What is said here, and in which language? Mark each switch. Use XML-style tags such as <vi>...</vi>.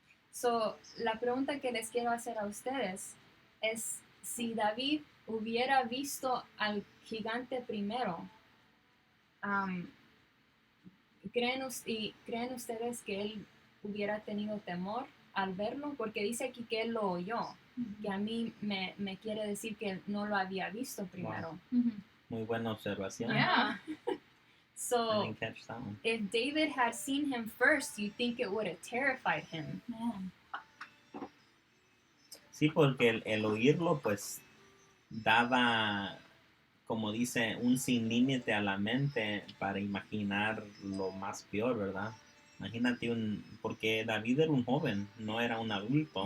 <es>So, la pregunta que les quiero hacer a ustedes es si David hubiera visto al gigante primero, ¿creen ustedes que él hubiera tenido temor al verlo? Porque dice aquí que él lo oyó, que a mí me quiere decir que no lo había visto primero. Ujú. Muy buena observación.</es> <en>Yeah. I So, didn't catch that one. if David had seen him first, you think it would have terrified him. Man.</en> <es>Sí, porque el oírlo pues daba, como dice, un sin límite a la mente para imaginar lo más peor, ¿verdad? Imagínate porque David era un joven, no era un adulto,</es>